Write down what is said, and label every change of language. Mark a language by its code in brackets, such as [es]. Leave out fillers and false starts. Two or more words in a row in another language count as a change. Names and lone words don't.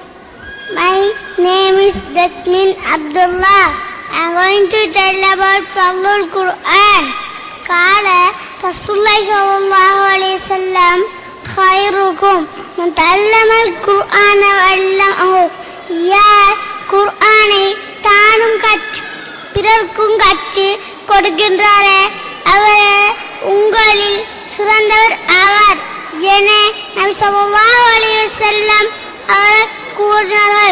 [en] My name is Jasmine Abdullah. I am going to tell about Fadlul Quran. [ar] قال رسول الله صلى الله عليه وسلم خيركم من تعلم القرآن وعلمه. [ta] யார் குர்ஆனை தானும் கற்று பிறர்க்கும் கற்று கொடுக்கின்றாரே அவரே உங்களில் சிறந்தவர் ஆவார் என நபி [ar] صلى الله عليه وسلم [ta] அவர் கூறினார்கள்.